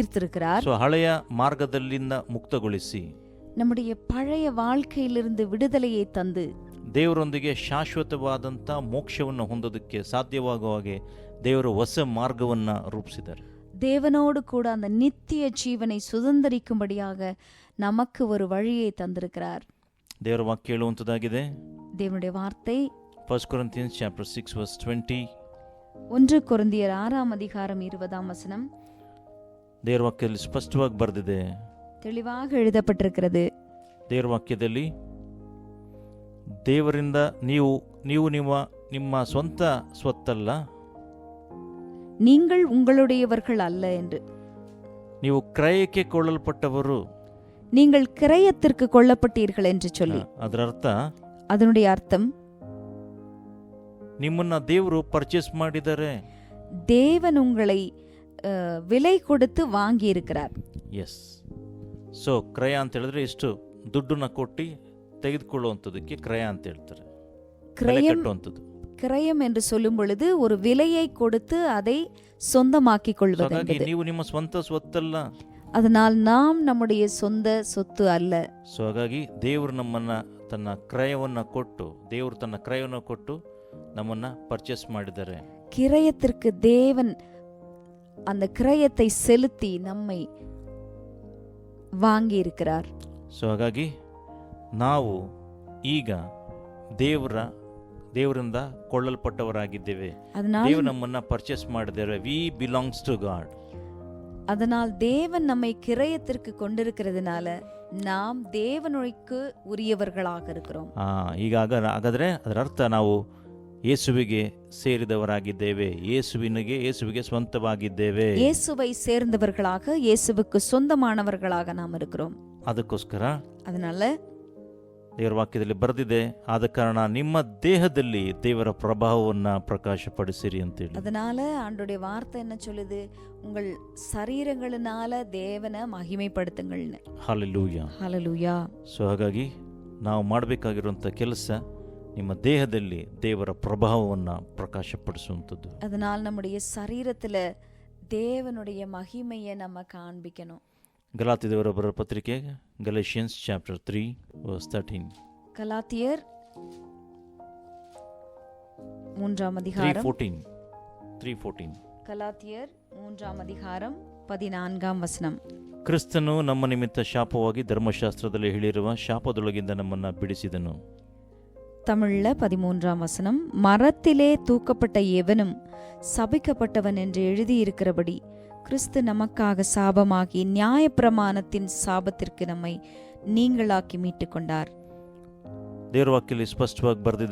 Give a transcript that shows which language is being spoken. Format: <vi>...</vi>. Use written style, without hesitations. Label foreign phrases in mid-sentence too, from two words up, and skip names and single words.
<kn>ಸೊ ಹಳೆಯ ಮಾರ್ಗದಲ್ಲಿಂದ ಮುಕ್ತಗೊಳಿಸಿ</kn> <ta>நம்முடைய பழைய வாழ்க்கையிலிருந்து விடுதலையை தந்து</ta> <kn>ದೇವರೊಂದಿಗೆ ಶಾಶ್ವತವಾದಂಥ ಮೋಕ್ಷವನ್ನು ಹೊಂದೋದಕ್ಕೆ ಸಾಧ್ಯವಾಗುವ ಹಾಗೆ ದೇವರು ಹೊಸ ಮಾರ್ಗವನ್ನು ರೂಪಿಸಿದ್ದಾರೆ.</kn> <ta>தேவனோடு கூட அந்த நித்திய ஜீவனை சுதந்தரிக்கும்படியாக நமக்கு ஒரு வழியை தந்திருக்கிறார்.</ta> <kn>ದೇವರ ವಾಕ್ಯ ಹೇಳುವಂಥದ್ದಾಗಿದೆ.</kn> <ta>தேவனுடைய வார்த்தை</ta> <en>1 Corinthians chapter 6 verse 20.</en> <ta>1 கொரிந்தியர் 6ஆம் அதிகாரம் 20ஆம் வசனம்.</ta> <kn>ದೇವರ ವಾಕ್ಯದಲ್ಲಿ ಸ್ಪಷ್ಟವಾಗಿ ಬರೆದಿದೆ,</kn> <ta>தெளிவாக எழுதப்பட்டிருக்கிறது.</ta> <kn>ದೇವರ ವಾಕ್ಯದಲ್ಲಿ ದೇವರಿಂದ ನೀವು ನಿಮ್ಮ ಸ್ವಂತ ಸ್ವತ್ತಲ್ಲ,</kn> <ta>நீங்கள் உங்களுடையவர்கள் அல்ல என்று,</ta> <kn>ನೀವು ಕ್ರಯಕ್ಕೆ ಕೊಳ್ಳಲ್ಪಟ್ಟವರು.</kn> <ta>நீங்கள் கிரயத்திற்கு கொள்ளப்பட்டீர்கள் என்று சொல்லி,</ta> <kn>ಅದರ ಅರ್ಥ</kn> <ta>அதனுடைய அர்த்தம்</ta> <kn>ನಿಮ್ಮನ್ನ ದೇವರು ಪರ್ಚೇಸ್ ಮಾಡಿದ್ದಾರೆ.</kn> <ta>தேவன் உங்களை விலை கொடுத்து வாங்கி இருக்கிறார்.</ta> <kn>ಎಸ್. ಸೊ ಕ್ರಯ ಅಂತ ಹೇಳಿದ್ರೆ ಇಷ್ಟು ದುಡ್ಡನ್ನ ಕೊಟ್ಟು ತೆಗೆದುಕೊಳ್ಳುವಂಥದ್ದಕ್ಕೆ ಕ್ರಯ ಅಂತ ಹೇಳ್ತಾರೆ.</kn> <ta>கிரயம் என்று சொல்லும் பொழுது ஒரு விலையை கொடுத்து அதை சொந்தமாக்கிக் கொள்வது.</ta> <kn>ನೀವು ನಿಮ್ಮ ಸ್ವಂತ ಸ್ವತ್ತಲ್ಲ,</kn> <ta>அதனால் நாம் நம்முடைய சொந்த சொத்து அல்ல.</ta> <kn>ಸೊ ಹಾಗಾಗಿ ದೇವರು ನಮ್ಮನ್ನ ತನ್ನ ಕ್ರಯವನ್ನ ಕೊಟ್ಟು ನಮ್ಮನ್ನ ಪರ್ಚೇಸ್ ಮಾಡಿದ್ದಾರೆ.</kn> <ta>கிரயத்திற்கு தேவன் அந்த கிரயத்தை செலுத்தி நம்மை வாங்கி இருக்கிறார்.</ta> <kn>ಸೊ ಹಾಗಾಗಿ ನಾವು ಈಗ ದೇವರಿಂದ ಕೊಳ್ಳಲ್ಪಟ್ಟವರಾಗಿದ್ದೇವೆ. ದೇವರು ನಮ್ಮನ್ನ ಪರ್ಚೇಸ್ ಮಾಡಿದ್ದಾರೆ.</kn> <en>we belongs to God.</en> <ta>அதனால் தேவன் நம்மை கிரயத்திற்கு கொண்டிருக்கிறதுனால நாம் தேவனுக்கு உரியவர்களாக இருக்கிறோம்.</ta> <kn>ಹಾಗಾದ್ರೆ ಅದರ ಅರ್ಥ ನಾವು ಯೇಸುವಿಗೆ ಸೇರಿದವರಾಗಿದ್ದೇವೆ, ಯೇಸುವಿಗೆ ಸ್ವಂತವಾಗಿದ್ದೇವೆ.</kn> <ta>இயேசுவை சேர்ந்தவர்களாக, இயேசுவுக்கு சொந்தமானவர்களாக நாம் இருக்கிறோம்.</ta> <kn>ಅದಕ್ಕೋಸ್ಕರ</kn> <ta>அதனால</ta> <kn>ದೇವರ ವಾಕ್ಯದಲ್ಲಿ ಬರೆದಿದೆ, ಆದ ಕಾರಣ ನಿಮ್ಮ ದೇಹದಲ್ಲಿ ದೇವರ ಪ್ರಭಾವವನ್ನ ಪ್ರಕಾಶಪಡಿಸಿರಿ ಅಂತೇಳಿ.</kn> <ta>அதனால ஆண்டவருடைய வார்த்தை என்ன சொல்லுது? உங்கள் சரீரங்களினால தேவனை மகிமைப்படுத்துங்கள்னு.</ta> <kn>ಹಲ್ಲೆಲೂಯಾ, ಹಲ್ಲೆಲೂಯಾ. ಸೊ ಹಾಗಾಗಿ ನಾವು ಮಾಡಬೇಕಾಗಿರುವಂಥ ಕೆಲಸ ನಿಮ್ಮ ದೇಹದಲ್ಲಿ ದೇವರ ಪ್ರಭಾವವನ್ನ ಪ್ರಕಾಶಪಡಿಸುವಂಥದ್ದು.</kn> <ta>அதனால் நம்முடைய சரீரத்துல தேவனுடைய மகிமையை நம்ம காண்பிக்கணும்.</ta> <kn>ಗಲಾತ್ಯದವರ ಬರೆದ ಪತ್ರಿಕೆ</kn> <en>Galatians chapter 3 verse 13.</en> <ta>ಗಲಾತಿಯರ್ 3ஆம் அதிகாரம் 3:14. ಗಲಾತಿಯರ್ 3ஆம் அதிகாரம் 14ஆம் வசனம்.</ta> <kn>ಕ್ರಿಸ್ತನು ನಮ್ಮ ನಿಮಿತ್ತ ಶಾಪವಾಗಿ ಧರ್ಮಶಾಸ್ತ್ರದಲ್ಲಿ ಹೇಳಿರುವ ಶಾಪದೊಳಗಿಂದ ನಮ್ಮನ್ನ ಬಿಡಿಸಿದನು.</kn> <ta>தமிழ்ல 13ஆம் வசனம். மரத்திலே தூக்கப்பட்ட எவனும் சபிக்கப்பட்டவன் என்று எழுதியிருக்கிறபடி கிறிஸ்து நமக்காக சாபமாகி நியாயப்பிரமாணத்தின் சாபத்திற்கு நம்மை நீங்களாக்கி மீட்டுக் கொண்டார்.</ta> <kn>ದೇವರ ವಾಕ್ಯದಲ್ಲಿ ಸ್ಪಷ್ಟವಾಗಿ ಬರೆದಿದೆ,</kn>